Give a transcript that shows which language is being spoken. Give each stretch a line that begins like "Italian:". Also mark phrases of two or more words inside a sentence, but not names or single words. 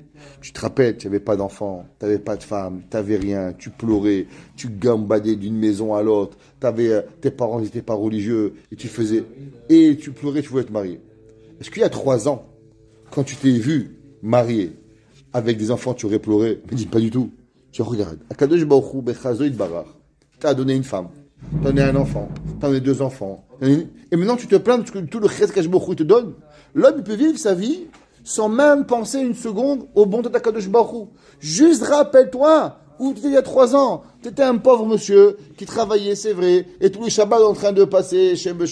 French: Tu te rappelles, tu n'avais pas d'enfant, tu n'avais pas de femme, tu n'avais rien, tu pleurais, tu gambadais d'une maison à l'autre, tes parents n'étaient pas religieux, et tu pleurais, tu voulais te marier. Est-ce qu'il y a 3 ans, quand tu t'es vu marié, avec des enfants, tu aurais pleuré? Il me dit pas du tout. Tu regardes.
Hebrew: הקדוש ברוך הוא בחסדו ברך.
French: T'as donné une femme, t'as donné un enfant, t'as donné 2 enfants. Et maintenant tu te plains de tout le chesed qu'
Hebrew: הקדוש ברוך הוא
French: te donne. L'homme il peut vivre sa vie sans même penser une seconde au bon de
Hebrew: הקדוש ברוך הוא.
French: Juste rappelle-toi où tu étais il y a 3 ans. Tu étais un pauvre monsieur qui travaillait, c'est vrai, et tous les Shabbats en train de passer chez M.